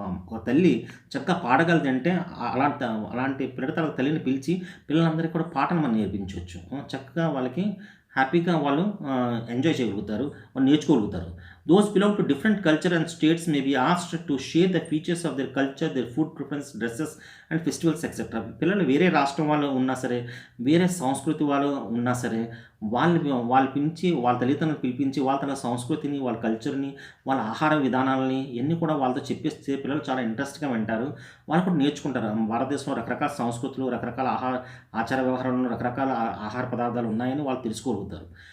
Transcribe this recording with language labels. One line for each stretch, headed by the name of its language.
Telugu: ఒక తల్లి చక్కగా పాడగలది అంటే అలాంటి పిల్లల తల్లిని పిలిచి పిల్లలందరికీ కూడా పాటను మనం నేర్పించవచ్చు. చక్కగా వాళ్ళకి హ్యాపీగా వాళ్ళు ఎంజాయ్ చేయగలుగుతారు, వాళ్ళు నేర్చుకోగలుగుతారు.
English: Those belong to different culture and states may be asked to share the features of their culture, their food preference, dresses and festivals etc.
Telugu: పిల్లలు వేరే రాష్ట్రం వాళ్ళు ఉన్నా సరే, వేరే సంస్కృతి వాళ్ళు ఉన్నా సరే, వాళ్ళు పిలిచి వాళ్ళ తల్లిదండ్రులను పిలిపించి వాళ్ళ తన సంస్కృతిని, వాళ్ళ కల్చర్‌ని, వాళ్ళ ఆహార విధానాలని ఇయన్నీ కూడా వాళ్ళతో చెప్పిస్తే పిల్లలు చాలా ఇంట్రెస్ట్‌గా వింటారు. వాళ్ళు కూడా నేర్చుకుంటారు. భారతదేశంలో రకరకాల సంస్కృతులు, రకరకాల ఆచార వ్యవహారాలు, రకరకాల ఆహార పదార్థాలు ఉన్నాయని వాళ్ళు తెలుసుకోగలుగుతారు.